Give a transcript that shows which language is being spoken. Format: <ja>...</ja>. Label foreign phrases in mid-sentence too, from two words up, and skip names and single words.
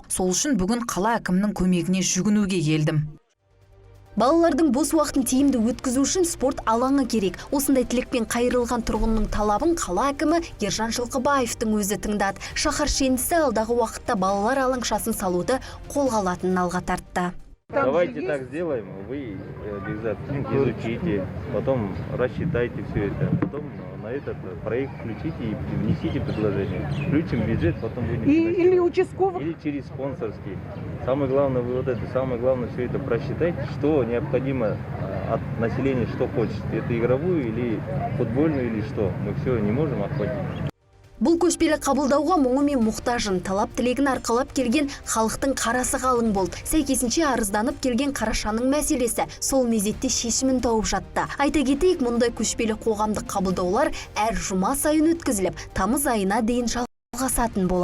<kk>Сол үшін бүгін қала әкімнің көмегіне жүгінуге келдім. Балалардың бос уақытын тиімді өткізу үшін спорт алаңы керек. Осындай тілекпен қайырылған тұрғынның талабын қала әкімі Ержан Жылқыбаевтың өзі тыңдады. Шаһар шендісі алдағы уақытта балалар алаңшасын салуды қолға алатынын алға тартты.</kk> <ru>Давайте так сделаем, вы изучите, потом рассчитайте все это, потом на этот проект включите и внесите предложение. Включим бюджет, потом будем или участковый, или через спонсорский. Самое главное, самое главное все это просчитайте, что необходимо от населения, что хочет. Это игровую или футбольную или что. Мы все не можем охватить.</ru> <kk>Бұл көшпелі қабылдауға мұңы мен мұқтажын талап тілегін арқалап келген халықтың қарасы қалың болды. Сәйкесінше арызданып келген қарашаның мәселесі сол мезетте шешімін тауып жатты. Айта кетейік, мұндай көшпелі қоғамдық қабылдаулар әр жұма сайын өткізіліп, тамыз айына дейін жалғасатын болады.</kk>